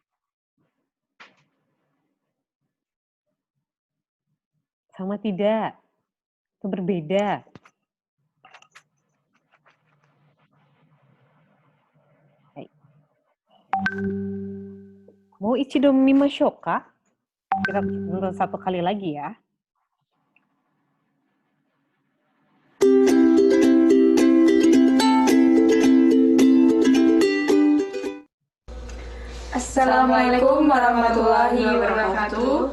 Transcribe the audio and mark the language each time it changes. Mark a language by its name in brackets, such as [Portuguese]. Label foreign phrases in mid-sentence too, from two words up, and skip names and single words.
[Indonesian] Sama tidak? Atau berbeda? Mau [Japanese] 一度見ましょうか? [Indonesian] Kita nonton satu kali lagi ya. [Arabic] السلام عليكم ورحمة الله وبركاته.